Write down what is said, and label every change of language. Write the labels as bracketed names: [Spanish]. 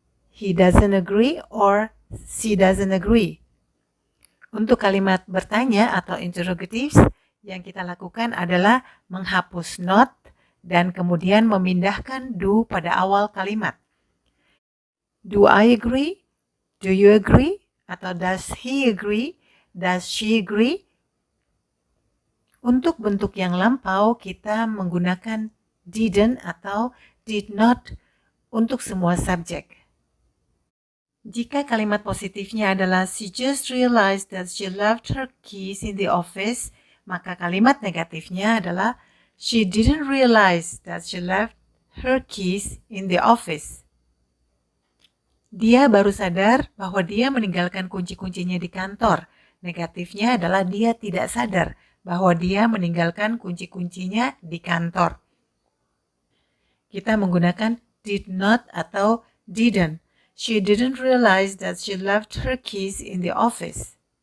[English] He doesn't agree or she doesn't agree. [Indonesian] Untuk kalimat bertanya atau interrogatives, yang kita lakukan adalah menghapus not dan kemudian memindahkan do pada awal kalimat. [English] Do I agree? Do you agree? Atau does he agree? Does she agree? [Indonesian] Untuk bentuk yang lampau, kita menggunakan didn't atau did not untuk semua subjek. Jika kalimat positifnya adalah [English] she just realized that she left her keys in the office, [Indonesian] maka kalimat negatifnya adalah [English] she didn't realize that she left her keys in the office. [Indonesian] Dia baru sadar bahwa dia meninggalkan kunci-kuncinya di kantor. Negatifnya adalah dia tidak sadar bahwa dia meninggalkan kunci-kuncinya di kantor. Kita menggunakan did not atau didn't. [English] She didn't realize that she left her keys in the office.